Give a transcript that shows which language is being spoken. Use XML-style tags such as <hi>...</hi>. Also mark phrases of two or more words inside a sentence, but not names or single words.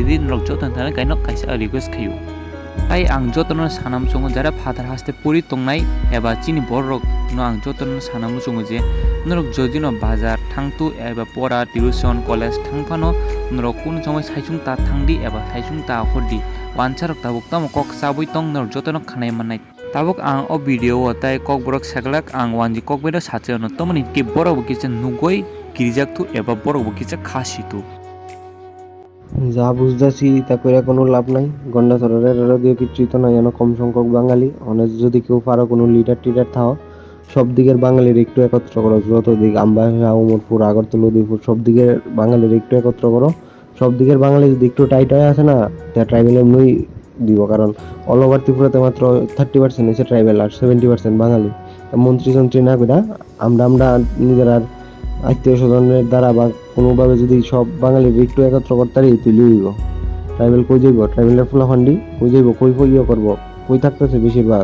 <trp>di norok joto thana kaino kaisa request khayo ai ang joto no sanam chungo jara father haste puri tongnai eba chini borok no ang joto no sanam chungo je norok jodino bazar thangtu eba pora</trp> <en>tuition college</en> <trp>thangphano norok kun somoi saisung ta thangdi eba saisung ta khodi wancharok tabuk tam kok sabui tong norok joto no khanai manai tabuk ang o video otai kok borok saglak ang 1G kok bedo sache no tomoni ke borok bukise nugoi girijak tu eba borok bukise khasi tu</trp> <bn>যা বুঝতেছি তা কইরা কোনো লাভ নাই গন্ডাছড়ারের রেডিও কিছুই তো নাই এনো কম সংখ্যক বাঙালি অনেক যদি কেউ পারো কোনো লিডার টিডার থাও সব দিকের বাঙালির একটু একত্র করো যত দিক আমবাসা উমরপুর আগরতলা উদয়পুর সব দিকের বাঙালির একটু একত্র করো সব দিকের বাঙালি যদি একটু টাইট হয়ে আসে না তা ট্রাইবেল এমনি দিব কারণ</bn> <en>all over</en> <bn>ত্রিপুরাতে মাত্র 30% হচ্ছে ট্রাইবেল আর 70% বাঙালি মন্ত্রী যন্ত্রী না কইরা আমরা নিজেরা আত্মীয় স্বজনের দ্বারা বা কোনোভাবে যদি সব বাঙালির একটু একত্র করতারি তুই লইব ট্রাইবেল কই যাইব ট্রাইবেলের ফুলাফান্ডি কই যাইব কই ইয়ে করবো কই থাকতেছে বেশিরভাগ</bn>